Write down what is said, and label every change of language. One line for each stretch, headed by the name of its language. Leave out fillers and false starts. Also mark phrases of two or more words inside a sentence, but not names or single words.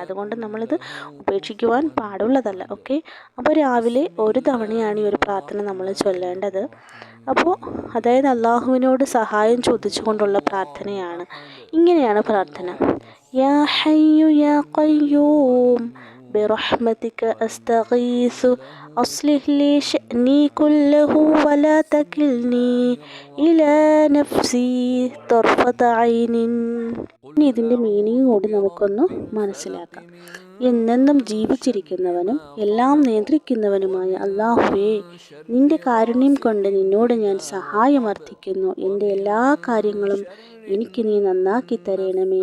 Malayalam: അതുകൊണ്ട് നമ്മളിത് ഉപേക്ഷിക്കുവാൻ പാടുള്ളതല്ല. ഓക്കെ, അപ്പോൾ രാവിലെ 1 തവണയാണ് ഈ ഒരു പ്രാർത്ഥന നമ്മൾ ചൊല്ലേണ്ടത്. അപ്പോൾ അതായത് അള്ളാഹുവിനോട് സഹായം ചോദിച്ചുകൊണ്ടുള്ള പ്രാർത്ഥനയാണ്. ഇങ്ങനെയാണ് പ്രാർത്ഥന:
Arabic: يا حي يا قيوم برحمتك أستغيث أصلح لي شأني كله ولا تكلني إلى نفسي طرفة عين.
Malayalam: ഇനി ഇതിൻ്റെ മീനിങ് കൂടി നമുക്കൊന്ന് മനസ്സിലാക്കാം. എന്നെന്നും ജീവിച്ചിരിക്കുന്നവനും എല്ലാം നിയന്ത്രിക്കുന്നവനുമായ അല്ലാഹുവേ, നിന്റെ കാരുണ്യം കൊണ്ട് നിന്നോട് ഞാൻ സഹായമർത്ഥിക്കുന്നു. എൻ്റെ എല്ലാ കാര്യങ്ങളും എനിക്ക് നീ നന്നാക്കി തരണമേ.